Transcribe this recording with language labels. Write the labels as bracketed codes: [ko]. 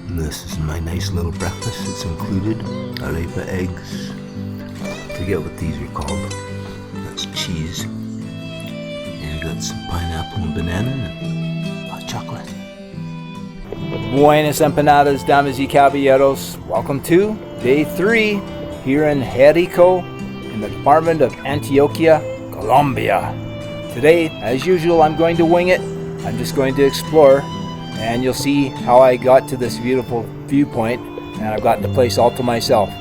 [en] This is my nice little breakfast. It's included arepa eggs. Forget what these are called. That's cheese. And got some pineapple and banana and hot chocolate. [es] Buenas empanadas, damas y caballeros. [en] Welcome to day 3 here in Jerico in the department of Antioquia, Colombia. Today, as usual, I'm going to wing it. I'm just going to explore, and you'll see how I got to this beautiful viewpoint, and I've got the place all to myself.